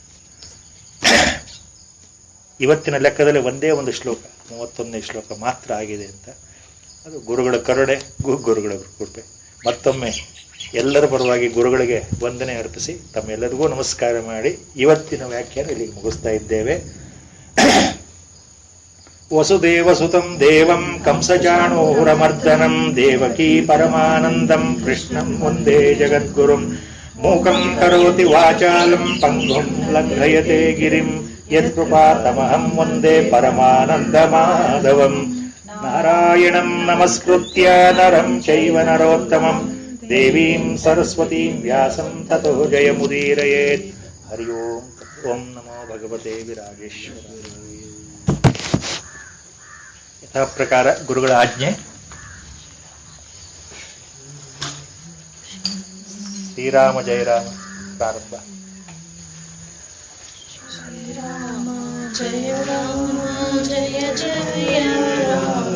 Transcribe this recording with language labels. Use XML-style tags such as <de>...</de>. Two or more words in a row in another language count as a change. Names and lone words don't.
<kn>ಇವತ್ತಿನ ಲೆಕ್ಕದಲ್ಲಿ ಒಂದೇ ಒಂದು ಶ್ಲೋಕ, 31ನೇ ಶ್ಲೋಕ ಮಾತ್ರ ಆಗಿದೆ ಅಂತ. ಅದು ಗುರುಗಳ ಕರುಣೆ, ಗುರುಗಳ ಕೃಪೆ. ಮತ್ತೊಮ್ಮೆ ಎಲ್ಲರ ಪರವಾಗಿ ಗುರುಗಳಿಗೆ ವಂದನೆ ಅರ್ಪಿಸಿ ತಮ್ಮೆಲ್ಲರಿಗೂ ನಮಸ್ಕಾರ ಮಾಡಿ ಇವತ್ತಿನ ವ್ಯಾಖ್ಯಾನ ಇಲ್ಲಿಗೆ ಮುಗಿಸ್ತಾ ಇದ್ದೇವೆ.</kn> <sa>ವಸುದೇವಸುತಂ ದೇವಂ ಕಂಸಚಾಣೂರಮರ್ದನಂ ದೇವಕೀ ಪರಮಾನಂದಂ ಕೃಷ್ಣಂ ವಂದೇ ಜಗದ್ಗುರುಂ ಮೂಕಂ ಕರೋತಿ ವಾಚಾಲಂ ಪಂಗುಂ ಲಂಘಯತೆ ಗಿರಿಂ ಯತ್ಕೃಪಾತಮಹಂ ವಂದೇ ಪರಮಾನಂದ ಮಾಧವಂ. ನಾರಾಯಣಂ ನಮಸ್ಕೃತ್ಯ ನರಂ ಚೈವ ನರೋತ್ತಮಂ ದೇವೀಂ ಸರಸ್ವತೀಂ ವ್ಯಾಸಂ ತತೋ ಜಯಮುದೀರಯೇತ್. ಹರಿ ಓಂ. ಓಂ ನಮೋ ಭಗವತೆ ವಿರಾಜೇಶ್ವರಾಯ.</sa> <kn>ಯಥಾ ಪ್ರಕಾರ ಗುರುಗಳ ಆಜ್ಞೆ.</kn> <sa>ಶ್ರೀರಾಮ ಜಯ ರಾಮ. ಪ್ರಾರಂಭ. ಶ್ರೀರಾಮ ಜಯ ರಾಮ ಜಯ ಜಯ ರಾಮ.</sa>